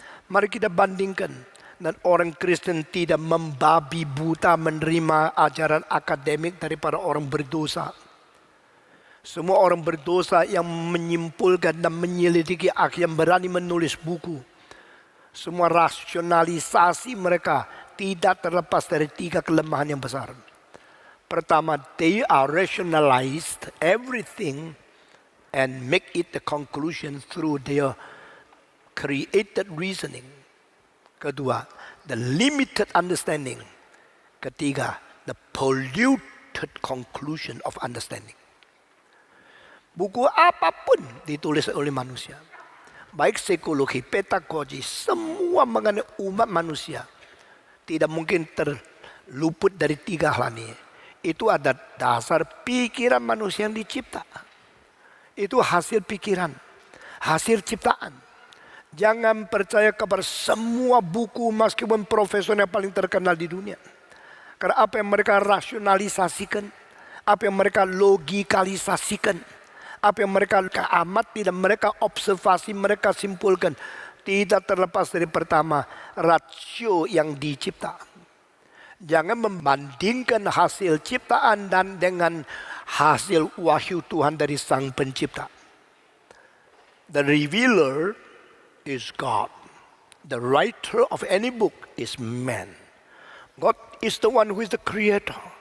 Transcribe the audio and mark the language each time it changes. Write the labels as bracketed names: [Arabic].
[Indonesian] Mari kita bandingkan. Dan orang Kristen tidak membabi buta menerima ajaran akademik daripada orang berdosa. Semua orang berdosa yang menyimpulkan dan menyelidiki akhirnya berani menulis buku. Semua rasionalisasi mereka tidak terlepas dari 3 kelemahan yang besar. [English] Pertama, they are rationalized everything and make it the conclusion through their created reasoning. Kedua, the limited understanding. [Indonesian] Ketiga, [English] the polluted conclusion of understanding. [Indonesian] Buku apapun ditulis oleh manusia, baik psikologi, pedagogi, semua mengenai umat manusia, tidak mungkin terluput dari 3 hal ini. Itu ada dasar pikiran manusia yang dicipta. Itu hasil pikiran, hasil ciptaan. Jangan percaya kepada semua buku meskipun profesor yang paling terkenal di dunia. Karena apa yang mereka rasionalisasikan, apa yang mereka logikalisasikan, apa yang mereka amati dan mereka observasi, mereka simpulkan, tidak terlepas dari pertama, rasio yang dicipta. Jangan membandingkan hasil ciptaan dan dengan hasil wahyu Tuhan dari Sang Pencipta. [English] The revealer is God. The writer of any book is man. God is the one who is the creator.